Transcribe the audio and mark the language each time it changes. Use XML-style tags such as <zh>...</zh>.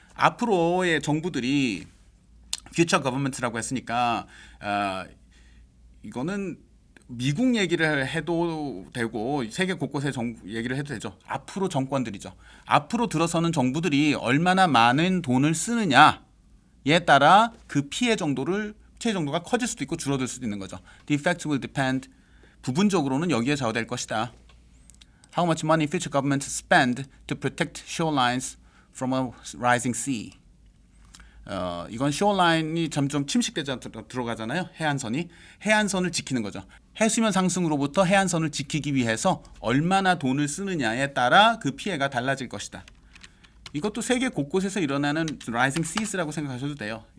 <ko>앞으로의 정부들이 future government라고 했으니까 이거는 미국 얘기를 해도 되고 세계 곳곳의 얘기를 해도 되죠. 앞으로 정권들이죠. 앞으로 들어서는 정부들이 얼마나 많은 돈을 쓰느냐, 따라 그 피해 정도가 커질 수도 있고 줄어들 수도 있는 거죠.</ko> <en>The effect will depend.</en> <ko>부분적으로는 여기에 좌우될 것이다.</ko> <en>How much money future governments spend to protect shorelines from a rising sea.</en> <ko>이건 shoreline이 점점 침식되자 들어가잖아요. 해안선을 지키는 거죠. 해수면 상승으로부터 해안선을 지키기 위해서 얼마나 돈을 쓰느냐에 따라 그 피해가 달라질 것이다. 이것도 세계 곳곳에서 일어나는 rising seas라고 생각하셔도 돼요.</ko>